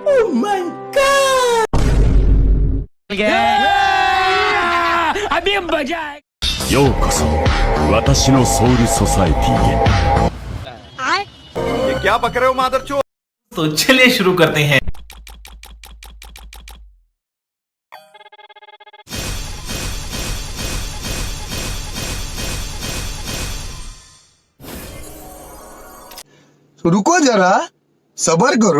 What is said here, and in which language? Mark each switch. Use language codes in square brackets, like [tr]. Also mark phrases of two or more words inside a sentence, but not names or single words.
[hi] अभी मजा है। [ja] ようこそ私のソウルソサエティへ [hi] ये क्या बक रहे हो मादरचोद? तो चलिए शुरू करते हैं। रुको जरा, सबर करो।